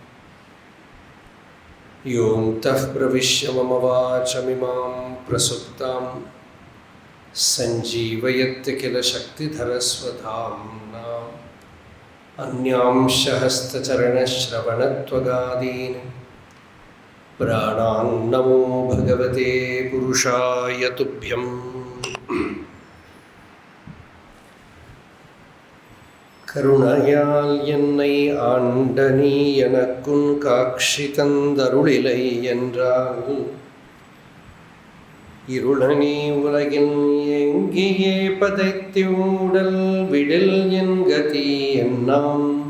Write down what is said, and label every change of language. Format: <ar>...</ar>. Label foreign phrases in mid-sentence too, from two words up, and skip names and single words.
<sa>योऽन्तः प्रविश्य मम वाचमिमां प्रसुप्तां सञ्जीवयत्य किल शक्तिधरस्वधाम्ना। अन्यांशहस्तचरणश्रवणत्वगादीन् प्राणान्नमो भगवते पुरुषाय तुभ्यम्।</sa> <ta>கருணையால் என்னை ஆண்ட நீ எனக்குன் காட்சி தந்தருளிலை என்றால் இருளனே உலகில் எங்கியே பதைத்தியூடல் விடில் என் கதி என்னாம்.</ta>